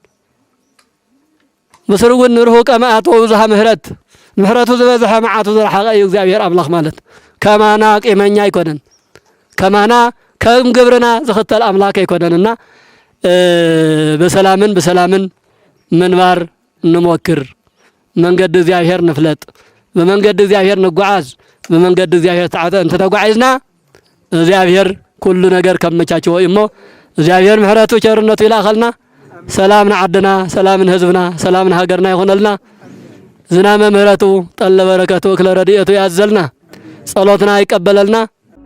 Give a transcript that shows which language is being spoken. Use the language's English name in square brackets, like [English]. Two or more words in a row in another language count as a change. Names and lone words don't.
[Tigrinya] ምስር እውን [Geez] ርሁቀ መዓቱ ብዙሃ ምሕረቱ [Tigrinya] ዝበዝሐ መዓቱ ዝረሓቐ እዩ እግዚአብሔር ኣምላኽ ማለት ከማና ቂመኛ ኣይኮነን ከማና ከም ግብርና ዝኽተል ኣምላክ ኣይኮነንና በሰላምን ምንባር እንሞክር መንገድ እግዚአብሔር ንፍለጥ በመንገድ እግዚአብሔር ንጓዓዝ በመንገድ እግዚአብሔር እንተተጓዓዝና እግዚአብሔር ኩሉ ነገር ከመቻቸው እሞ እግዚአብሔር ምሕረቱ ቸርነቱ ይላኸልና ሰላም ንዓድና ሰላም ንህዝብና ሰላም ንሃገርና ይሆነልና [Geez] ዝናመ ምሕረቱ ጠለ በረከቱ እክለ ረድኤቱ [Tigrinya] ያዘልና ጸሎትና ይቀበለልና